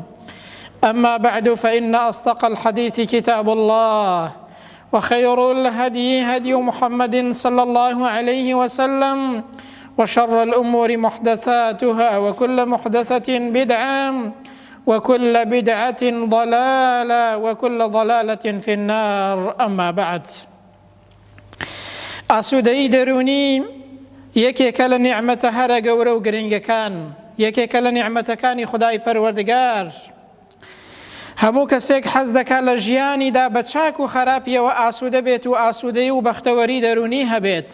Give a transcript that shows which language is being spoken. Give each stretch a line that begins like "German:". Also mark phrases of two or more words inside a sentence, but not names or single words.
Arabic: أما بعد، فإن أصدق الحديث كتاب الله، وخير الهدي هدي محمد صلى الله عليه وسلم، وشر الأمور محدثاتها، وكل محدثة بدعة، وكل بدعة ضلالة، وكل ضلالة في النار. أما بعد،
Central Kurdish: ئاسوودەیی دەرونی یەکێکە لە نیعمەتە هەرە گەورە و گرنگەکان، یەکێکە لە نیعمەتەکانی خودای پەروەردگار. هەموو کەسێک حەز دەکات لە ژیانیدا بە چاک و خراپیەوە ئاسوودە بێت و ئاسوودەیی و بەختەوەری دەرونی هەبێت.